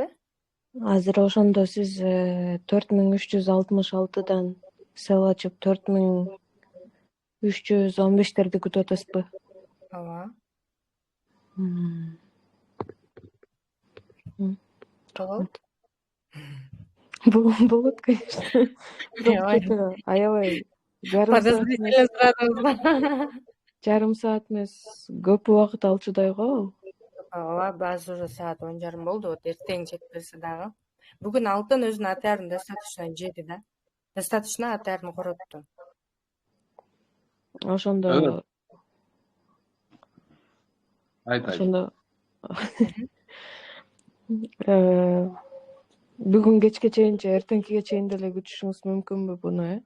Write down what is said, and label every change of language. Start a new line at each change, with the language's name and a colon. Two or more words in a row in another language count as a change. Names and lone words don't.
Kyrgyz: Азыр ошондо сиз 4366-дан сел ачып 4315-терди күтүп атасызбы? Ооба. Болот? Болот, конечно. Бирок что-то аябай жарым саат эмес, көп убакыт алчудай го. Ооба, азыр уже саат 10:30 болду. Вот эртең жетпесе дагы. Бүгүн Алтын өзүнүн АТР'ын достаточно жеди да. Достаточно АТР'ын коротту. Ошондо ошондо бүгүн кечке чейин же эртеңкиге чейин деле күтүшүңүз мүмкүнбү буну,